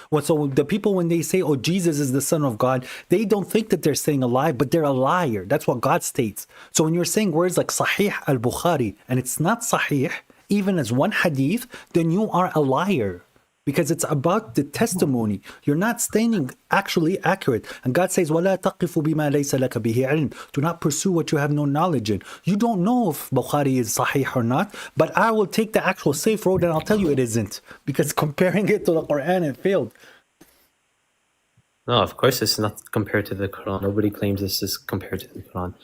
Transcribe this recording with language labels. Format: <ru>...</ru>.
<en>So the people, when they say, oh, Jesus is the Son of God, they don't think that they're saying a lie, but they're a liar. That's what God states. So when you're saying words like Sahih al-Bukhari and it's not Sahih, even as one hadith, then you are a liar. Because it's about the testimony. You're not standing actually accurate.</en> <ar>And God says, وَلَا تَقِفُ بِمَا لَيْسَ لَكَ بِهِ عِلْمٍ.</ar> <en>Do not pursue what you have no knowledge in. You don't know if Bukhari is sahih or not, but I will take the actual safe road and I'll tell you it isn't. Because comparing it to the Quran, it failed. No, of course it's not compared to the Quran. Nobody claims this is compared to the Quran.</en>